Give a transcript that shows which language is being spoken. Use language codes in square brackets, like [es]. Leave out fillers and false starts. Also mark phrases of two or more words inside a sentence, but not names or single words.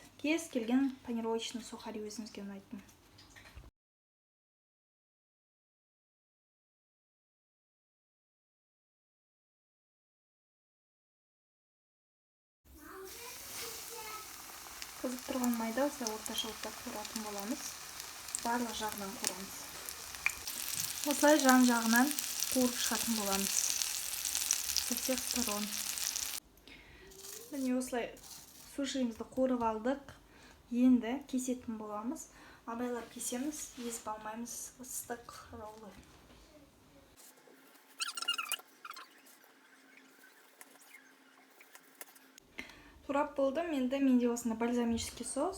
[kk] Кез келген [ru] панировочный сухари [kk] өзіңізге ұнайтын. Қызып тұрған майда осылай орташа отта қуыратын боламыз. Барлық жағынан қуырамыз. Осылай жан-жағынан қуырып шығатын боламыз. [ru] Со всех сторон. [kk] Міне осылай сушиімізді қуырып алдық. Енді кесетін боламыз. Абайлап кесеміз, езіп алмаймыз, ыстық роллы. Турап болдым, менде осында [ru] бальзамический соус.